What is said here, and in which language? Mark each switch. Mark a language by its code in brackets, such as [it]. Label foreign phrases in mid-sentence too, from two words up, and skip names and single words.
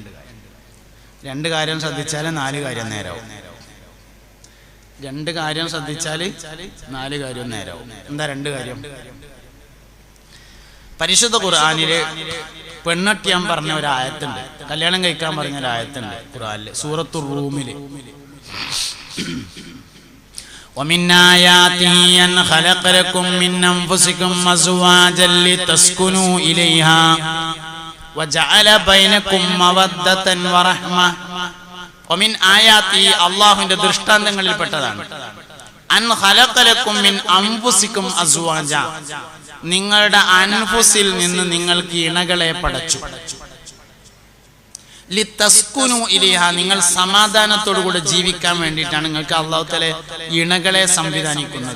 [ml] 2 കാര്യം ശ്രദ്ധിച്ചാല് 4 കാര്യം നേരാവും. 2 കാര്യം ശ്രദ്ധിച്ചാല് 4 കാര്യം നേരാവും. എന്താ 2 കാര്യം? പരിശുദ്ധ ഖുർആനില് പെണ്ണട്ടിയാൻ പറഞ്ഞ ഒരു ആയത്തുണ്ട്, കല്യാണം കഴിക്കാൻ പറഞ്ഞ ഒരു ആയത്തുണ്ട് ഖുർആനില്, സൂറത്തുർ റൂമില്. [ar] ومن آياته أن خلق لكم من أنفسكم أزواجا لتسكنوا إليها وجعل بينكم مودة ورحمة. ومن آياته [ml] അല്ലാഹുവിന്റെ ദൃഷ്ടാന്തങ്ങളിൽ പെട്ടതാണ് [ar] أن خلق لكم من أنفسكم أزواجا, [ml] നിങ്ങളുടെ അൻഫുസിൽ നിന്ന് നിങ്ങൾക്ക് ഇണകളെ പടച്ചു. [ar] لتسكنوا إليها, [ml] നിങ്ങൾ സമാധാനത്തോടു കൂടെ ജീവിക്കാൻ വേണ്ടിയിട്ടാണ് നിങ്ങൾക്ക് [ar] الله تعالى [ml] ഇണകളെ സംവിധാനിക്കുന്നത്.